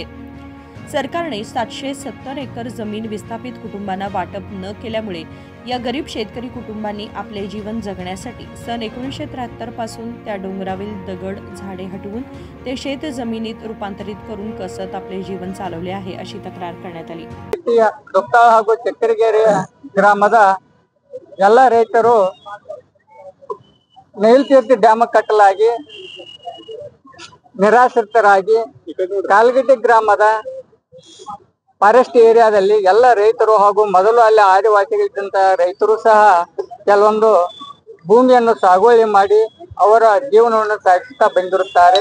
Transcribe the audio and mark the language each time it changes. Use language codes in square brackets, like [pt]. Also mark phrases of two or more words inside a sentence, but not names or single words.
[mr] सरकारने 770 एकर जमीन विस्थापित कुटुंबांना वाटप न केल्यामुळे या गरीब शेतकरी कुटुंबांनी आपले जीवन जगण्यासाठी सन 1973 पासून त्या डोंगरावरील दगड झाडे हटवून ते शेत जमिनीत रूपांतरित करून कसत आपले जीवन चालवले आहे अशी तक्रार करण्यात आली। [kn] ದುಪ್ತಾಳ ಹಾಗೂ ಚಕ್ಕರಗೆರೆ ಗ್ರಾಮದ ಎಲ್ಲ ರೈತರು ನೈಲ್ತೀರ್ಥ ಡ್ಯಾಮ್ ಕಟ್ಟಲಾಗಿ ನಿರಾಶ್ರಿತರಾಗಿ ಕಾಲ್ಗಟ್ಟಿ ಗ್ರಾಮದ ಫಾರೆಸ್ಟ್ ಏರಿಯಾದಲ್ಲಿ ಎಲ್ಲ ರೈತರು ಹಾಗೂ ಮೊದಲು ಅಲ್ಲಿ ಆದಿವಾಸಿಗಳಿದ್ದಂತ ರೈತರು ಸಹ ಕೆಲವೊಂದು ಭೂಮಿಯನ್ನು ಸಾಗುವಳಿ ಮಾಡಿ ಅವರ ಜೀವನವನ್ನು ಸಾಗಿಸುತ್ತಾ ಬಂದಿರುತ್ತಾರೆ।